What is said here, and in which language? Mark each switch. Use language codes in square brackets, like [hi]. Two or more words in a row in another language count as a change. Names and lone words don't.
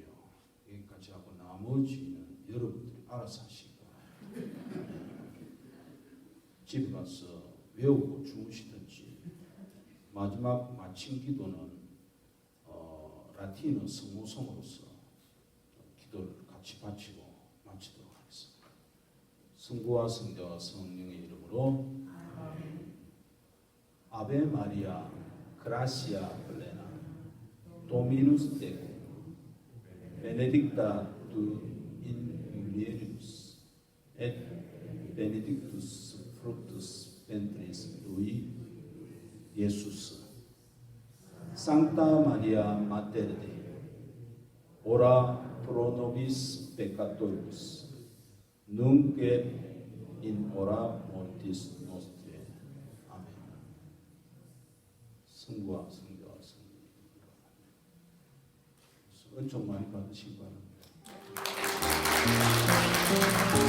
[ko] 여기까지 하고 나머지는 여러분들이 알아서 하시고 집에 가서 외우고 주무시든지 마지막 마침 기도는 라틴어 성모성으로서 기도를 같이 바치고 마치도록 하겠습니다. 성부와 성자와 성령의 이름으로 [la] Ave Maria gratia plena Dominus tecum benedicta tu 인mulieribus et benedictus fructus ventris tui Iesus. Sancta Maria Mater Dei, ora pro nobis peccatoribus, nunc et in hora mortis nostrae. [ko] 아멘. 성부와 성자와 성령. 은총 많이 받으시기 바랍니다.